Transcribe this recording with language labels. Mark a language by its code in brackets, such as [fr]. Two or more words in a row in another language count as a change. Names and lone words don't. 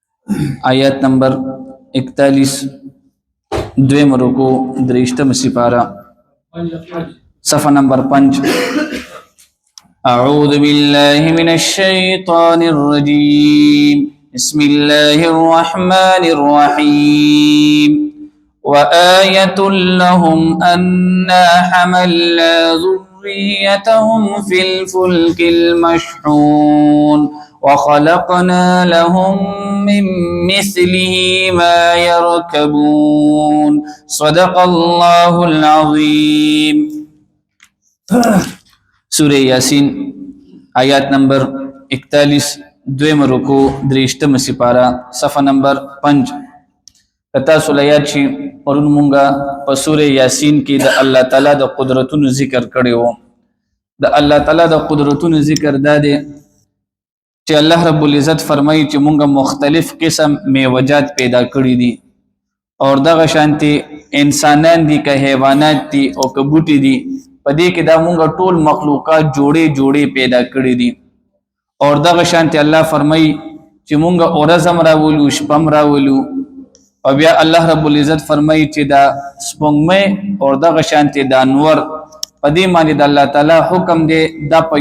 [ps] آیت نمبر 41 دویم رکو دریشتم سپارہ صفحہ نمبر 5 [ar] اعوذ باللہ من الشیطان الرجیم بسم اللہ الرحمن الرحیم وآیة لهم أنا حملنا ذريتهم في الفلك المشحون وخلقنا لهم من مثله ما يركبون صدق الله العظيم [ps] سورہ یاسین آیات نمبر 41 دویم رکو دریشتم سپارہ صفحہ نمبر 5 کتا سولیات شي پرون مونږه په سورہ یاسین کې د الله تعالی د قدرتونو ذکر کړو د الله تعالی د قدرتونو ذکر داده چې [ar] الله رب العزت [ps] فرمایي چې مونږه مختلف قسم میوجات پیدا کړی دي او دغه شانتي انسانان دي که حیوانات دي او که بوټي دي په دې کې دا مونږه ټول مخلوقات جوړې پیدا کړی دي او دغه شانتي الله فرمایي چې مونږه اورزم راولو شپم راولو او بیا [ar] الله رب العزت [ps] فرمایي چې دا سپوږمۍ او دغه شانتي د انور په دې باندې د الله تعالی حکم دی دا په